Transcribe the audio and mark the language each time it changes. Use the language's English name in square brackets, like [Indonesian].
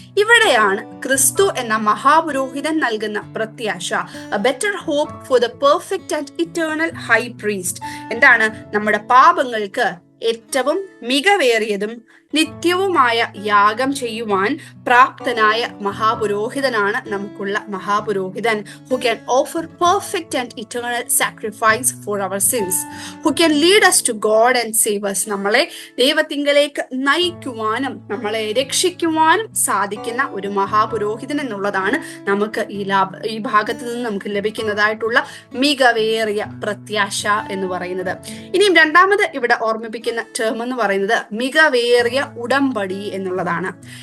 [Malayalam] ഇവിടെയാണ് ക്രിസ്തു എന്ന മഹാപുരോഹിതൻ നൽകുന്ന പ്രത്യാശ, [English] A better hope for the perfect and eternal high priest. [Malayalam] എന്താണ്? നമ്മുടെ പാപങ്ങൾക്ക് ഏറ്റവും മികവേറിയതും നിത്യവുമായ യാഗം ചെയ്യുവാൻ പ്രാപ്തനായ മഹാപുരോഹിതനാണ് നമുക്കുള്ള മഹാപുരോഹിതൻ. [English] who can offer perfect and eternal sacrifice for our sins, who can lead us to God and save us. [Malayalam] നമ്മളെ ദൈവത്തിങ്കലേക്ക് നയിക്കുവാനും നമ്മളെ രക്ഷിക്കുവാനും സാധിക്കുന്ന ഒരു മഹാപുരോഹിതൻ എന്നുള്ളതാണ് നമുക്ക് ഈ ഭാഗത്ത് നിന്ന് നമുക്ക് ലഭിക്കുന്നതായിട്ടുള്ള മികവേറിയ പ്രത്യാശ എന്ന് പറയുന്നത്. ഇനിയും രണ്ടാമത് ഇവിടെ ഓർമ്മിപ്പിക്കുന്ന ടേം എന്ന് പറയുന്നത് മികവേറിയ ഉടമ്പടി എന്നുള്ളതാണ്.